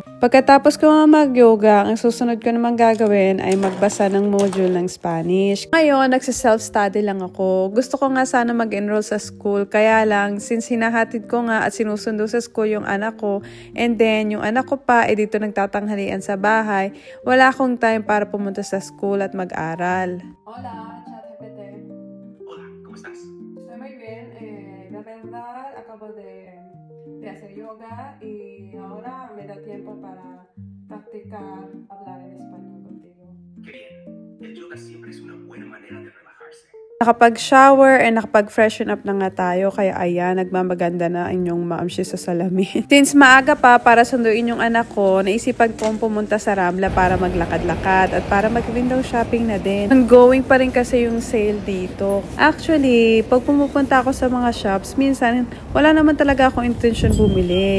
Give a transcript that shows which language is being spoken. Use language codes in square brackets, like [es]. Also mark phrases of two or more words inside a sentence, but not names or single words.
[tl] Pagkatapos ko mag-yoga, ang susunod ko naman gagawin ay magbasa ng module ng Spanish. Ngayon, nagsa-self-study lang ako. Gusto ko nga sana mag-enroll sa school. Kaya lang, since hinahatid ko nga at sinusundo sa school yung anak ko, and then yung anak ko pa dito nagtatanghalian sa bahay, wala akong time para pumunta sa school at mag-aral. [es] Hola, ChatGPT. Hola, ¿cómo estás? Estoy muy bien. La verdad, acabo de hacer yoga y ahora me da tiempo para practicar hablar en español contigo. Qué bien. El yoga siempre es una buena manera de relajarse. [tl] Nakapag-shower and nakapag- [en] freshen up [tl] na nga tayo. Kaya ayan, nagmamaganda na inyong maamshi sa salamin. Since maaga pa para sunduin yung anak ko, naisipan kong pumunta sa Ramla para maglakad-lakad at para mag- [en] window shopping [tl] na din. Ongoing pa rin kasi yung sale dito. Actually, pag pumupunta ako sa mga shops, minsan wala naman talaga akong intention bumili.